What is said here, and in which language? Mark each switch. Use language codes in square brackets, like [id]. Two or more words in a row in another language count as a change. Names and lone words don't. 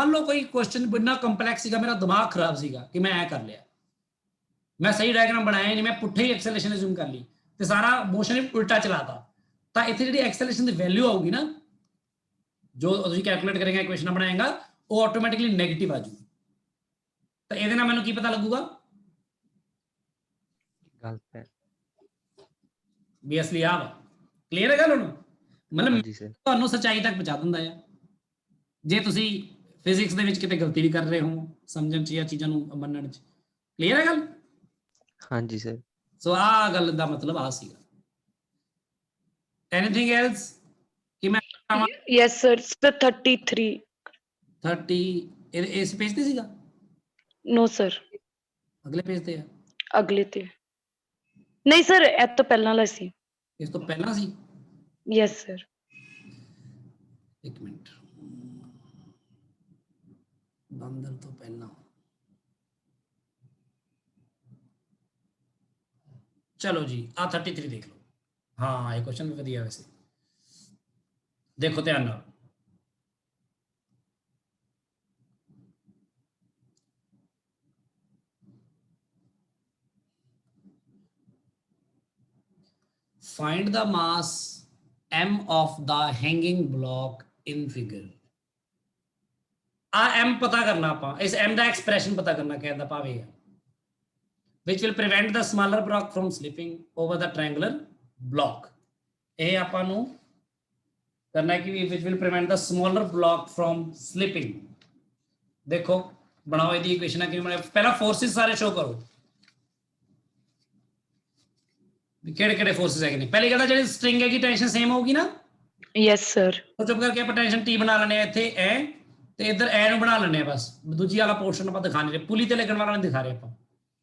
[pa] ਮੰਨ ਲਓ ਕੋਈ ਕੁਐਸਚਨ ਇੰਨਾ ਕੰਪਲੈਕਸ ਸੀਗਾ, ਮੇਰਾ ਦਿਮਾਗ ਖਰਾਬ ਸੀਗਾ ਕਿ ਮੈਂ ਐ ਕਰ ਲਿਆ, ਮੈਂ ਸਹੀ ਡਾਇਗਰਾਮ ਬਣਾਇਆ ਨਹੀਂ, ਮੈਂ ਪੁੱਠੇ ਹੀ [en] acceleration assume [pa] ਕਰ ਲਈ ਤੇ ਸਾਰਾ ਮੋਸ਼ਨ ਹੀ ਉਲਟਾ ਚਲਾਤਾ, ਤਾਂ ਇੱਥੇ ਜਿਹੜੀ ਐਕਸੈਲਰੇਸ਼ਨ ਦੀ ਵੈਲਿਊ ਆਊਗੀ ਨਾ, ਜੋ ਤੁਸੀਂ ਕੈਲਕੂਲੇਟ ਕਰੇਗਾ, ਇਕੁਏਸ਼ਨ ਬਣਾਏਗਾ, ਉਹ [en] automatically negative [pa] ਆ ਜੂਗੀ। ਤਾਂ ਇਹਦੇ ਨਾਲ ਮੈਨੂੰ ਕੀ ਪਤਾ ਲੱਗੂਗਾ ਗਲਤ ਹੈ। ਵੀ ਅਸਲੀ ਆ ਵਾ। ਕਲੀਅਰ ਹੈ ਗੱਲ ਹੁਣ? ਮਤਲਬ ਹਾਂ ਜੀ ਸਰ। ਤੁਹਾਨੂੰ ਸੱਚਾਈ ਤੱਕ ਪਹੁੰਚਾ ਦਿੰਦਾ ਆ, ਜੇ ਤੁਸੀਂ ਫਿਜ਼ਿਕਸ ਦੇ ਵਿੱਚ ਕਿਤੇ ਗਲਤੀ ਵੀ ਕਰ ਰਹੇ ਹੋ ਸਮਝਣ ਚ ਜਾਂ ਚੀਜ਼ਾਂ ਨੂੰ ਮੰਨਣ ਚ। ਕਲੀਅਰ ਹੈ ਗੱਲ? ਹਾਂ ਜੀ ਸਰ। ਸੋ ਆ ਗੱਲ ਦਾ ਮਤਲਬ ਆ ਸੀਗਾ। [en] anything else [pa] ਕਿ ਮੈਂ [en] Yes, sir. Sir, 33. [pa] 30 ਇਸ ਪੇਜ ਤੇ ਸੀਗਾ, [en] No, sir. [pa] ਅਗਲੇ ਪੇਜ ਤੇ ਆ, ਅਗਲੇ ਤੇ ਨਹੀਂ ਸਰ, ਇਹ ਤੋਂ ਪਹਿਲਾਂ ਵਾਲਾ ਸੀ। ਇਸ ਤੋਂ ਪਹਿਲਾਂ ਸੀ। [en] Yes, sir. [pa] ਇੱਕ ਮਿੰਟ, ਬੰਦਰ ਤੋਂ ਪਹਿਲਾਂ, ਚਲੋ ਜੀ ਆ 33 ਦੇਖ ਲਓ। ਹਾਂ ਇਹ ਕੁਐਸਚਨ ਵੀ ਵਧੀਆ ਵੈਸੇ, ਦੇਖੋ ਧਿਆਨ ਨਾਲ। [en] Find the mass m of the hanging block in figure। [pa] ਆ m ਪਤਾ ਕਰਨਾ, ਆਪਾਂ ਇਸ m ਦਾ ਐਕਸਪ੍ਰੈਸ਼ਨ ਪਤਾ ਕਰਨਾ, ਕਹਿਣ ਦਾ ਭਾਵ ਇਹ ਹੈ [en] which will prevent the smaller block from slipping over the triangular block। [pa] ਇਹ ਆਪਾਂ ਨੂੰ ਕਰਨਾ ਹੈ ਕਿ [en] which will prevent the smaller block from slipping। [pa] ਦੇਖੋ ਬਣਾਓ ਇਹਦੀ ਇਕੁਏਸ਼ਨ ਕਿਵੇਂ ਬਣਾਏ, ਪਹਿਲਾਂ ਫੋਰਸਿਸ ਸਾਰੇ ਸ਼ੋ ਕਰੋ ਕਿਹੜੇ ਕਿਹੜੇ ਫੋਰਸਿਸ ਹੈਗੇ ਨੇ। ਪਹਿਲੀ ਗੱਲ ਤਾਂ ਜਿਹੜੀ ਸਟ੍ਰਿੰਗ ਹੈਗੀ [en] tension same [pa] ਹੋਊਗੀ ਨਾ। [en] Yes, sir. [pa] ਉਹ ਚੁੱਪ ਕਰਕੇ ਆਪਾਂ ਟੈਂਸ਼ਨ ਟੀ ਬਣਾ ਲੈਣੇ ਆ ਇੱਥੇ ਐ, ਤੇ ਇੱਧਰ ਐ ਨੂੰ ਬਣਾ ਲੈਣੇ ਆ, ਬਸ ਦੂਜੀ ਵਾਲਾ ਪੋਰਸ਼ਨ ਆਪਾਂ ਦਿਖਾ ਨਹੀਂ ਰਹੇ, ਪੁਲੀ ਤੇ ਲੱਗਣ ਵਾਲਾ ਨਹੀਂ ਦਿਖਾ ਰਹੇ ਆਪਾਂ।